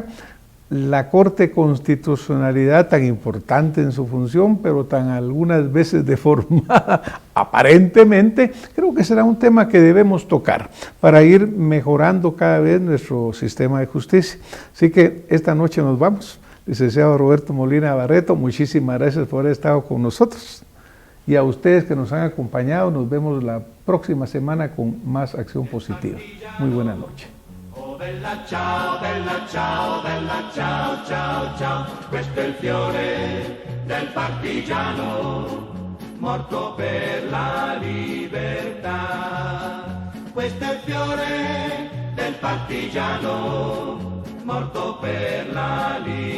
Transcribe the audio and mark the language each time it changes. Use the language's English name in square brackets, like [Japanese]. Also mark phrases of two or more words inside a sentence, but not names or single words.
[Spanish] La Corte de Constitucionalidad, tan importante en su función, pero tan algunas veces deformada, aparentemente, creo que será un tema que debemos tocar para ir mejorando cada vez nuestro sistema de justicia. Así que esta noche nos vamos. Licenciado Roberto Molina Barreto, muchísimas gracias por haber estado con nosotros. Y a ustedes que nos han acompañado, nos vemos la próxima semana con más Acción Positiva. Muy buena noche. [Italian] Bella ciao, bella ciao, bella ciao, ciao, ciao. Questo è il fiore del partigiano, morto per la libertà. Questo è il fiore del partigiano, morto per la libertà.